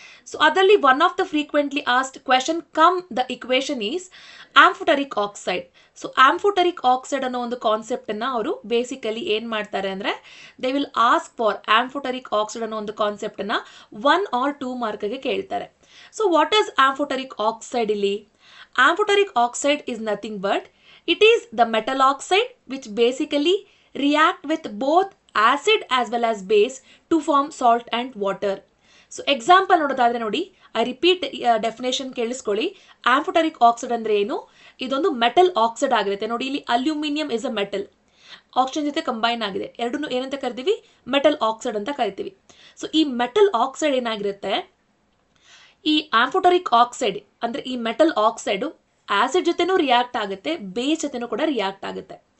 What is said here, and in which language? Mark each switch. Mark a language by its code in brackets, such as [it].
[en] So ಅದರಲ್ಲಿ one of the frequently asked question come the equation is amphoteric oxide. [kn] So ಆಂಫೋಟರಿಕ್ oxide ಅನ್ನೋ ಒಂದು ಕಾನ್ಸೆಪ್ಟನ್ನು ಅವರು basically ಏನು ಮಾಡ್ತಾರೆ ಅಂದರೆ, [en] they will ask for amphoteric oxide [kn] ಅನ್ನೋ ಒಂದು ಕಾನ್ಸೆಪ್ಟನ್ನು 1 or 2 ಮಾರ್ಕ್ಗೆ ಕೇಳ್ತಾರೆ. [en] So what is amphoteric oxide? ಇಲ್ಲಿ amphoteric oxide is nothing but it is the metal oxide which basically react with both acid as well as base to form salt and water. [kn] So example ನೋಡೋದಾದ್ರೆ ನೋಡಿ, I repeat definition ಕೇಳಿಸ್ಕೊಳ್ಳಿ. ಆಂಫೋಟರಿಕ್ oxide ಅಂದ್ರೆ ಏನು? ಇದೊಂದು metal oxide ಆಗಿರುತ್ತೆ. ನೋಡಿ ಇಲ್ಲಿ aluminium is a metal, oxygen ಜೊತೆ ಕಂಬೈನ್ ಆಗಿದೆ, ಎರಡನ್ನೂ ಏನಂತ ಕರಿತೀವಿ? ಮೆಟಲ್ ಆಕ್ಸೈಡ್ ಅಂತ ಕರಿತೀವಿ. ಸೊ ಈ ಮೆಟಲ್ ಆಕ್ಸೈಡ್ ಏನಾಗಿರುತ್ತೆ, ಈ ಆಂಫೋಟರಿಕ್ ಆಕ್ಸೈಡ್ ಅಂದ್ರೆ ಈ ಮೆಟಲ್ ಆಕ್ಸೈಡ್ ಆಸಿಡ್ ಜೊತೆನೂ ರಿಯಾಕ್ಟ್ ಆಗುತ್ತೆ, ಬೇಸ್ ಜೊತೆನೂ ಕೂಡ ರಿಯಾಕ್ಟ್ ಆಗುತ್ತೆ.